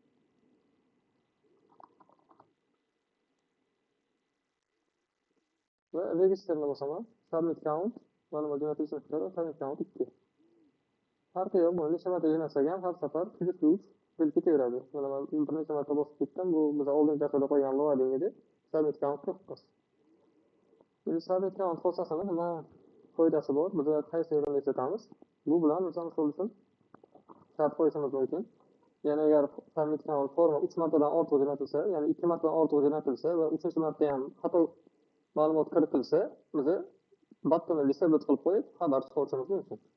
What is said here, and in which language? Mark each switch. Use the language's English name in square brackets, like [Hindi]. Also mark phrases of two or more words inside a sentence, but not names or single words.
[Uzbek] Va registrni bosaman. [English] Submit count [Uzbek] ma'lumot jo'natilishini kutadi, [English] submit count [Uzbek] 2. Farqi yo'q, buni necha marta jo'natsak ham har safar 3 bo'lib ketaveradi. Mana men bir necha marta bosib ketdim. Bu biz oldingi darsda qo'ygan loading edi. [English] Submit count [Uzbek] 9. Endi [English] submit count [Uzbek] xossasini nima foydasi bor? Biz qaysi yo'lni ishlatamiz? Bu bilan misol uchun shart qo'yishimiz mumkin. Ya'ni agar [English] submit count [Uzbek] forma 3 martadan ortiq jo'natilsa, ya'ni 2 martadan ortiq jo'natilsa va 3-marta ham xato ma'lumot kiritilsa, biz buttonni disable qilib qo'yib xabar chiqarishimiz mumkin.